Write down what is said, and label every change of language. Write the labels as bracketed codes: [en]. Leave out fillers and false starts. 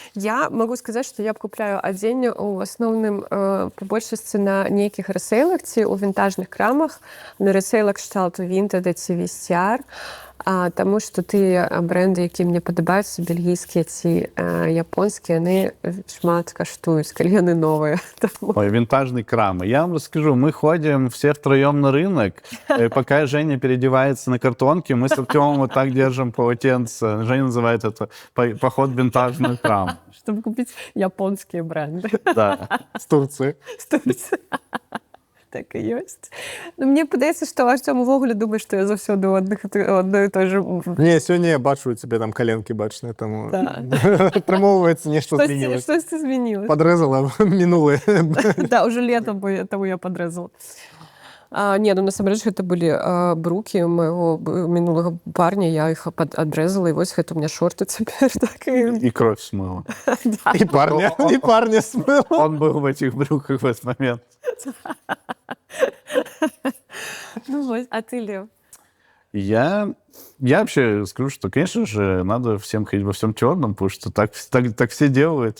[be] Я могу сказаць, што я б купляю адзенне у асноўным па большасці на нейкіх рэсейлах ці ў вінтажных крамах, на рэсейлах кшталту Vinted ці Vestiaire, таму што тыя брэнды, якія мне падабаюцца, бельгійскія ці японскія, яны шмат каштуюць, калі яны новыя. [ru] Ой, винтажный крам. Я вам расскажу, мы ходим все втроем на рынок, пока Женя переодевается на картонке, мы с Артемом вот так держим полотенце. Женя называет это поход в винтажный крам. Чтобы купить японские бренды. Да. [be] З Турцыі. Так і ёсць. Ну, мне падаецца, што Артём увогуле думае, што я заўсёды ў адной і той же... Не, сёння я бачу, у цябе там каленкі бачныя, таму атрымоўваецца, нешта змянілася. Штосьці змянілася. Падрэзала мінулыя. Да, уже летом, таму я падрэзала. Не, ну насамрэч гэта былі брукі майго мінулага парня, я іх адрэзала, і вось гэта у меня шорты цяпер. [ru] И кровь смыла. [be] І парня смыла. [ru] Он был в этих брюках в этот момент. Ну вот, а ты, Лев? Я вообще скажу, что, конечно же, надо всем ходить во всем черном, потому что так все делают.